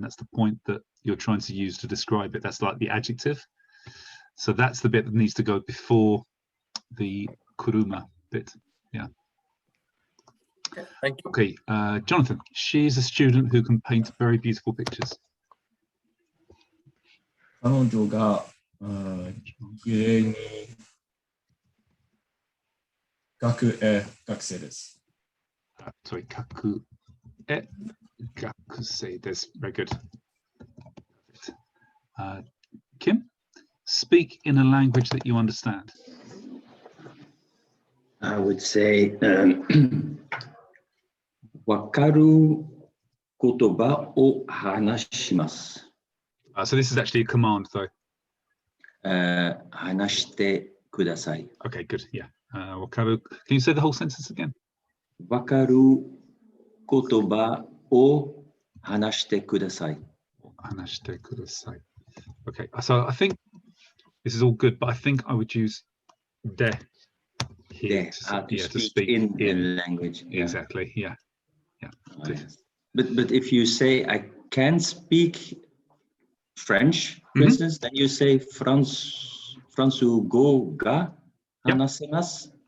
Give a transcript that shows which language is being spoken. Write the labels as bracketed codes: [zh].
[en] That's the point that you're trying to use to describe it. That's like the adjective. So that's the bit that needs to go before the kuruma bit. Yeah. Thank you. Okay, Jonathan, she's a student who can paint very beautiful pictures. [ja] 彼女が綺麗に学生です。 [en] Sorry, [ja] 学生です。 [en] Very good. Kim, speak in a language that you understand. I would say [ja] わかる言葉を話します。 [en] So this is actually a command, though. [ja] 話してください。 [en] Okay, good. Yeah. わかる. Can you say the whole sentence again? [ja] わかる言葉を話してください。話してください. [en] Okay, so I think this is all good, but I think I would use de here to speak in language. Yeah. Exactly. Yeah. Oh, yes. But if you say I can speak French, for instance, then you say Fransugo ga hanasemasu.